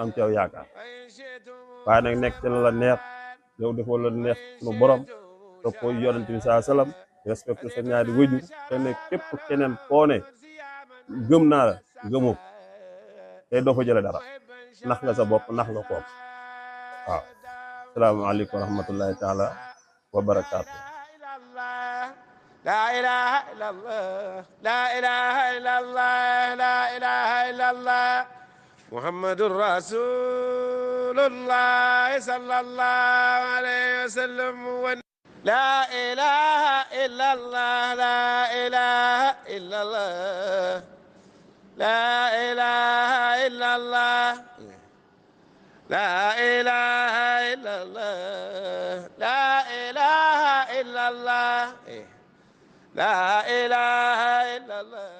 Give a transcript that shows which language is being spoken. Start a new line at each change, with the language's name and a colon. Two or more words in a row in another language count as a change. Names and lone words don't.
Wolof: am ci yow yaakaar waaye nag nekk ci la neex yow defoo la neex sunu borom toppoo yonent bi saa salaam respecté sa ñaari wëjur te ne képp keneen koo ne gëm naa la gëmoo tey doo fa jële dara nax nga sa bopp nax nga koom waaw
Arabic: السلام عليكم ورحمة الله تعالى وبركاته لا إله إلا الله لا إله إلا الله لا إله إلا الله محمد رسول الله صلى الله عليه وسلم لا إله إلا الله لا إله إلا الله لا إله إلا الله لا إله إلا الله لا إله إلا الله لا إله إلا الله